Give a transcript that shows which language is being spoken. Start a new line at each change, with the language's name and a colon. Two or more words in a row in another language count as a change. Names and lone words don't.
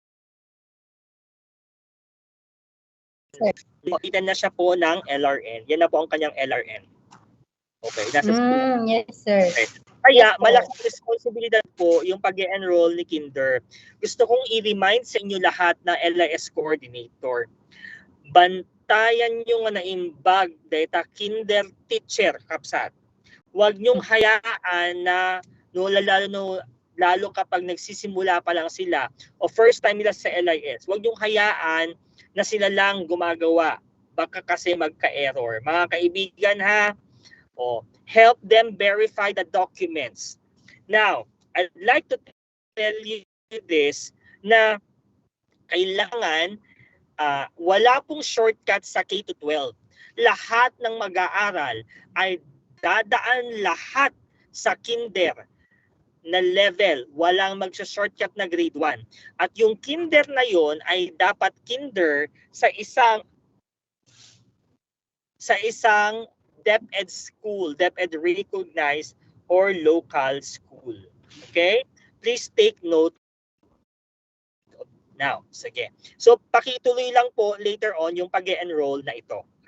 Filipino: Makita na siya po ng LRN. Yan na po ang kanyang LRN. Okay, nasa Yes, sir. Okay. Kaya Yes po. malaking responsibilidad po yung pag-enroll ni Kinder. Gusto kong i-remind sa inyo lahat na
English: LIS coordinator.
Filipino: Bantayan nyo
Iloko: nga na imbag
Filipino: data
English: Kinder teacher
Filipino: kapsat. Huwag nyong hayaan na lalo kapag nagsisimula pa lang sila o first time nila sa LIS. Huwag nyong hayaan na sila lang gumagawa. Baka kasi magka-error. Mga kaibigan ha,
English: help them verify the documents. Now, I'd like to tell you this
Filipino: na kailangan wala pong shortcut sa K-12. Lahat ng mag-aaral ay dadaan lahat sa kinder na level. Walang magsa-shortcut na grade 1. At yung kinder na yon ay dapat kinder sa isang
English: DepEd school, DepEd recognized or local school.
Filipino: Okay?
English: Please take note now.
Filipino: Sige. So, pakituloy lang po
English: later on
Filipino: yung pag-e-enroll na ito.